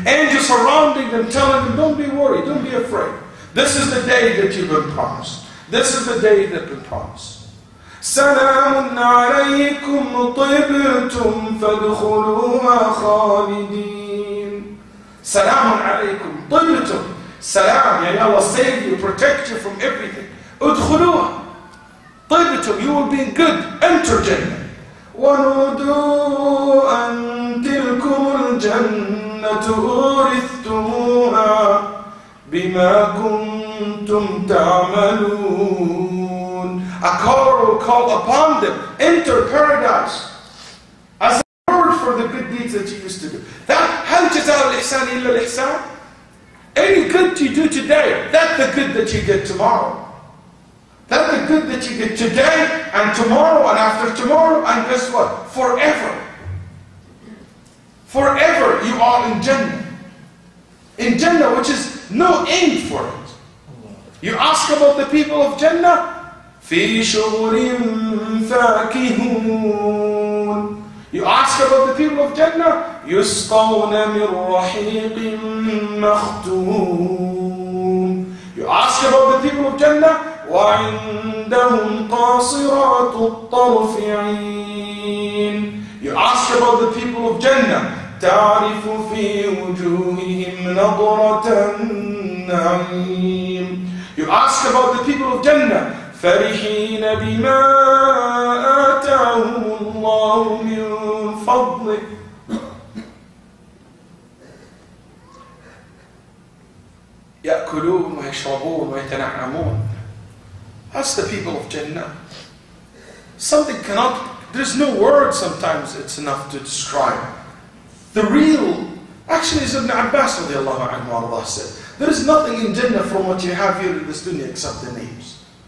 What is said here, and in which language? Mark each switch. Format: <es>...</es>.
<en>Angels surrounding them, telling them, don't be worried, don't be afraid. This is the day that you've been promised. This is the day that you've been promised.</en> <ar>سلام عليكم طبتم فادخلوها خالدين. سلام عليكم طبتم.</ar> <en>Salam, yani Allah save you, protect you from everything.</en> <ar>Udkhuluha. طيبتم,</ar> <en>you will be good. Enter Jannah.</en> <ar>وَنُودُوا أَن تِلْكُمُ الْجَنَّةُ أُورِثْتُمُوهَا بِمَا كُنْتُمْ تَعْمَلُونَ.</ar> <en>A caller will call upon them, enter paradise, as a reward for the good deeds that you used to do. That,</en> <ar>هَلْ جَزَاءُ الْإِحْسَانِ إِلَّا الْإِحْسَانِ.</ar> <en>Any good you do today, that's the good that you get tomorrow. That's the good that you get today and tomorrow and after tomorrow, and guess what? Forever. Forever you are in Jannah. In Jannah, which is no end for it. You ask about the people of Jannah,</en> <ar>في شغل فاكهون.</ar> <en>You ask about the people of Jannah,</en> <ar>يسقون من رحيق مختوم.</ar> <en>You ask about the people of Jannah,</en> <ar>وعندهم قاصرات الطرف عين.</ar> <en>You ask about the people of Jannah,</en> <ar>تعرف في وجوههم نضرة النعيم.</ar> <en>You ask about the people of Jannah,</en> <ar>فرحين بما آتاهم الله من فضله. يأكلون ويشربون ويتنعمون.</ar> <en>That's the people of Jannah. Something cannot, there's no word sometimes it's enough to describe. The real, actually as Ibn Abbas radiallahu anhu said, there is nothing in Jannah from what you have here in this dunya except the names.</en>